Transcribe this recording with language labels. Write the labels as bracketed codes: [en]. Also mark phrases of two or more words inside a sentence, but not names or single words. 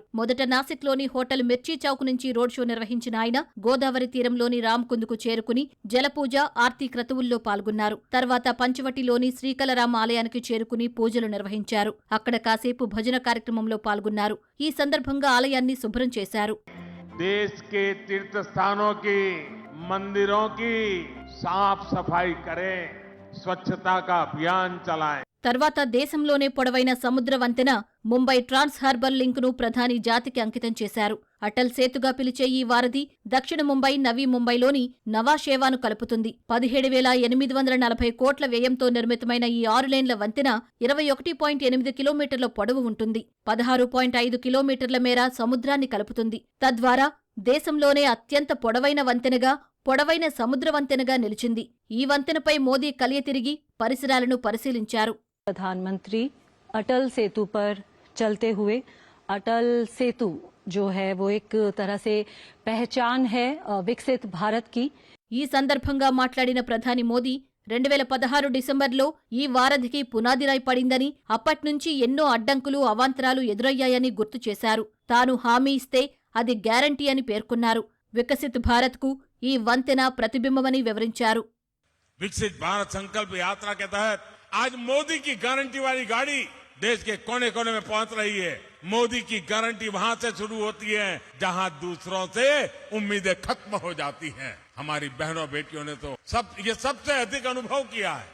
[te] మొదట నాసిక్లోని హోటల్ మిర్చి చౌక్ నుంచి రోడ్ షో నిర్వహించిన ఆయన గోదావరి తీరంలోని రామ్కుంద్కు చేరుకుని జలపూజ ఆర్తి క్రతువుల్లో పాల్గొన్నారు. తర్వాత పంచవటిలోని శ్రీకలరామ ఆలయానికి చేరుకుని పూజలు నిర్వహించారు. అక్కడ కాసేపు భజన కార్యక్రమంలో పాల్గొన్నారు. ఈ సందర్భంగా ఆలయాన్ని శుభ్రం చేశారు. [hi] देश के तीर्थ स्थानों की मंदिरों की साफ सफाई करें स्वच्छता का अभियान चलाय. [te] తర్వాత దేశంలోనే పొడవైన సముద్ర వంతెన ముంబై ట్రాన్స్ హార్బర్ లింక్ ను ప్రధాని జాతికి అంకితం చేశారు. అటల్ సేతుగా పిలిచే ఈ వారధి దక్షిణ ముంబై నవీ ముంబైలోని నవాషేవాను కలుపుతుంది. 17,840 కోట్ల వ్యయంతో నిర్మితమైన ఈ 6 లేన్ల వంతెన 21.8 కిలోమీటర్ల పొడవు ఉంటుంది. 16.5 కిలోమీటర్ల మేర సముద్రాన్ని కలుపుతుంది. తద్వారా దేశంలోనే అత్యంత పొడవైన వంతెనగా పొడవైన సముద్ర వంతెనగా నిలిచింది. ఈ వంతెనపై మోదీ కలియ తిరిగి పరిసరాలను పరిశీలించారు. [hi] प्रधानमंत्री अटल सेतु पर चलते हुए अटल सेतु जो है वो एक तरह से पहचान है विकसित भारत की. [te] ఈ సందర్భంగా మాట్లాడిన ప్రధాని మోదీ 2016 డిసెంబర్లో ఈ వారధికి పునాదిరాయి పడిందని అప్పట్నుంచి ఎన్నో అడ్డంకులు అవాంతరాలు ఎదురయ్యాయని గుర్తు చేశారు. తాను హామీ ఇస్తే అది గ్యారంటీ అని పేర్కొన్నారు. [hi] विकसित भारत [te] కు ఈ వంతెన ప్రతిబింబమని వివరించారు. [hi] विकसित भारत संकल्प यात्रा के तहत आज मोदी की गारंटी वाली गाड़ी देश के कोने कोने में पहुंच रही है. मोदी की गारंटी वहां से शुरू होती है जहां दूसरों से उम्मीदें खत्म हो जाती हैं. हमारी बहनों बेटियों ने तो ये सबसे अधिक अनुभव किया है.